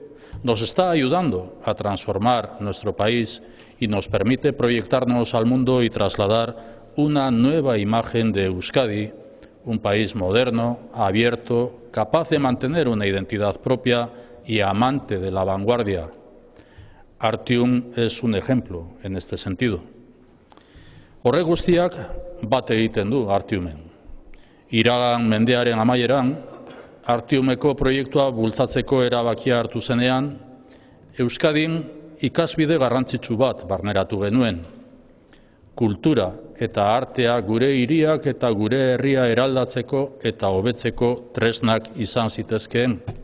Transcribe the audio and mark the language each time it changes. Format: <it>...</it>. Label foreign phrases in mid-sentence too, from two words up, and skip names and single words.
<es>Nos está ayudando a transformar nuestro país y nos permite proyectarnos al mundo y trasladar una nueva imagen de Euskadi, un país moderno, abierto, capaz de mantener una identidad propia y amante de la vanguardia. Artium es un ejemplo en este sentido.</es> <eu>Horrek guztiak bat egiten du Artiumen. Iragan mendearen amaieran, Artiumeko proiektua bultzatzeko erabakia hartu zenean, Euskadin ikasbide garrantzitsu bat barneratu genuen. Kultura eta artea gure hiriak eta gure herria eraldatzeko eta hobetzeko tresnak izan zitezkeen.</eu>